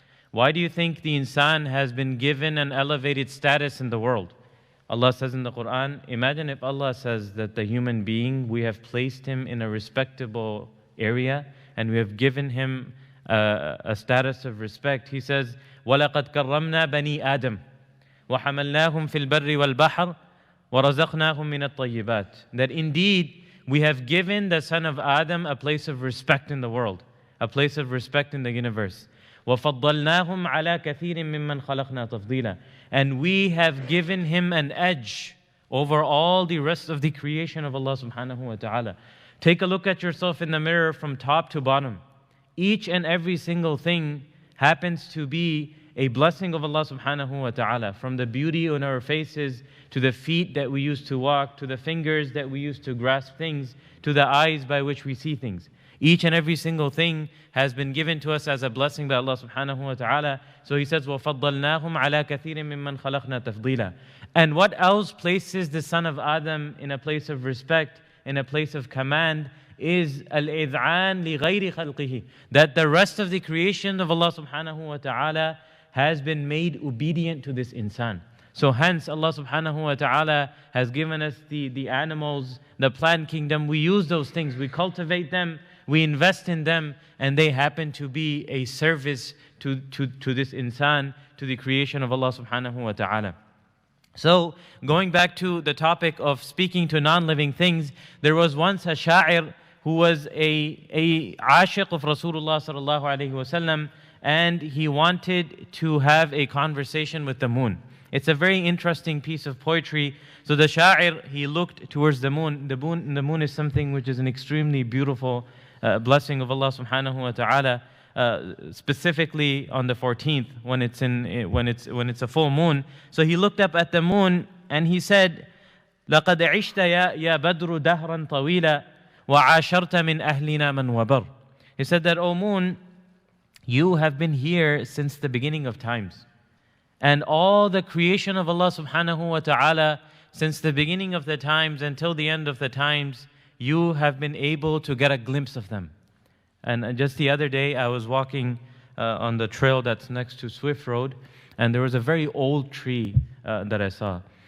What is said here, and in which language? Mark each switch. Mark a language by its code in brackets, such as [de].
[en] Why do you think the insan has been given an elevated status in the world? Allah says in the Quran, imagine if Allah says that the human being, we have placed him in a respectable area and we have given him a status of respect. He says, [ar] وَلَقَدْ كَرَّمْنَا بَنِي آدَمَ وَحَمَلْنَاهُمْ فِي الْبَرِّ وَالْبَحْرِ وَرَزَقْنَاهُمْ مِنَ الطَّيِّبَاتِ. [en] That indeed, we have given the son of Adam a place of respect in the world, a place of respect in the universe. [ar] وَفَضَّلْنَاهُمْ عَلَى كَثِيرٍ مِّمَّنْ خَلَقْنَا تَفْضِيلًا. [en] And we have given him an edge over all the rest of the creation of Allah subhanahu wa ta'ala. Take a look at yourself in the mirror from top to bottom. Each and every single thing happens to be a blessing of Allah subhanahu wa ta'ala. From the beauty on our faces, to the feet that we use to walk, to the fingers that we use to grasp things, to the eyes by which we see things. Each and every single thing has been given to us as a blessing by Allah subhanahu wa ta'ala. So He says, [ar] وَفَضَّلْنَاهُمْ عَلَى كَثِيرٍ مِّمَّنْ خَلَقْنَا تَفْضِيلًا. [en] And what else places the son of Adam in a place of respect, in a place of command, is [ar] al-id'an li ghayri khalqihi. [en] That the rest of the creation of Allah subhanahu wa ta'ala has been made obedient to this insan. So hence Allah subhanahu wa ta'ala has given us the animals, the plant kingdom. We use those things, we cultivate them, we invest in them, and they happen to be a service to this insan, to the creation of Allah subhanahu wa ta'ala. So, going back to the topic of speaking to non-living things, there was once a sha'ir who was a ashiq of Rasulullah sallallahu alayhi wa sallam, and he wanted to have a conversation with the moon. It's a very interesting piece of poetry. So the sha'ir, he looked towards the moon. The moon is something which is an extremely beautiful blessing of Allah subhanahu wa ta'ala, specifically on the 14th when it's a full moon. So he looked up at the moon and he said, [ar] لَقَدْ عِشْتَ يَا بَدْرُ دَهْرًا طَوِيلًا وَعَاشَرْتَ مِنْ أَهْلِنَا مَنْ وَبَرْ. [en] He said that, O moon, you have been here since the beginning of times. And all the creation of Allah subhanahu wa ta'ala, since the beginning of the times until the end of the times, you have been able to get a glimpse of them. And just the other day, I was walking on the trail that's next to Swift Road, and there was a very old tree that I saw.